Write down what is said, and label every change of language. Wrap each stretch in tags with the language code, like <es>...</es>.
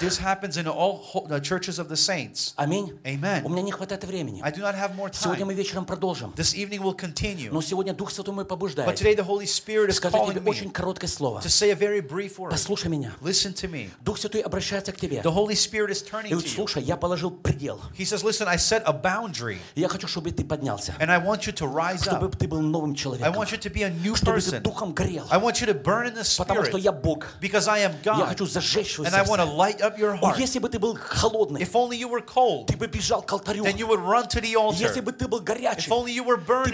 <en>this happens in all the churches of the saints,</en> <ru>аминь,</ru> <en>amen,</en> <ru>у меня не хватает времени,</ru> <en>I do not have more time,</en> <ru>сегодня мы вечером продолжим,</ru> <en>this evening will continue,</en> <ru>но сегодня Дух Святой мы побуждает,</ru> <en>today the Holy Spirit is calling me to say a very brief word.</en> <ru>Послушай меня.</ru> <en>Listen to me.</en> <ru>Дух Святой обращается к тебе.</ru> <en>The Holy Spirit is turning to you.</en> <ru>И слушай, я положил предел.</ru> <en>He says, listen, I set a boundary.</en> <ru>Я хочу, чтобы ты поднялся.</ru> <en>And I want you to rise</en> <ru>чтобы</ru> <en>up.</en> <ru>Чтобы ты был новым человеком.</ru> <en>I want you to be a new person.</en> <ru>Чтобы ты духом горел.</ru> <en>I want you to burn in the Spirit.</en> <ru>Потому что я Бог.</ru> <en>Because I am God.</en> <ru>Я хочу зажечь свой.</ru> <en>And I want to light up your heart.</en> <ru>Если бы ты был холодный.</ru> <en>If only you were cold.</en> <ru>Ты бы бежал к алтарю.</ru> <en>Then you would run to the altar.</en> <ru>Если бы ты был горячий.</ru> <en>If only you were burning.</en>